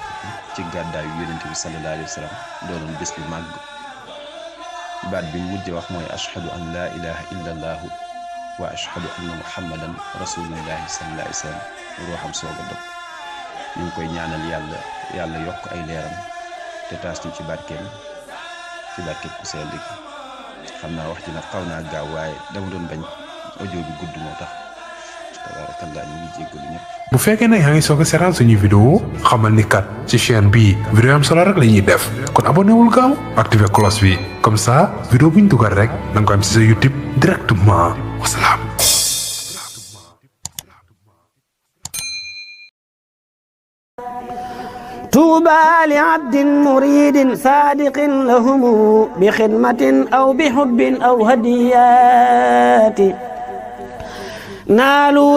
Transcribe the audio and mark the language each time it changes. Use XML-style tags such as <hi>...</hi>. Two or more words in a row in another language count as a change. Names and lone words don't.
<wo>fukki ci gàddaayu yonent bi</wo> <ar>صلى الله عليه وسلم</ar> <wo>doonoon bés bu màgg baat bi mujj wax mooy</wo> <ar>أشهد أن لا إله إلا الله وأشهد أن محمدا رسول الله صلى الله عليه وسلم</ar> <wo>ruuxam soog a dog ñu ngi koy ñaanal yàlla yokk ay leeram te taas ñu ci barkeem ku sell gi xam naa wax ji nag xaw naa gaaw waaye dama doon bañ audio bi gudd moo tax tabarakallah ñu ngi jéggalu ñëpp. bu fekkee nag yaa ngi soog a seetaan suñuy vidéo xamal ni kat ci chaîne bii vidéo am solo rek la ñuy def kon abonné wul gaaw activé cloche bi</wo> <fr>comme ça</fr> <wo>vidéo bu ñu dugal rek da nga ko am ci sa YouTube directement wasalaam.</wo> <ar>طوبى لعبد مريد صادق لهم بخدمة أو بحب أو هديات نالوا</ar>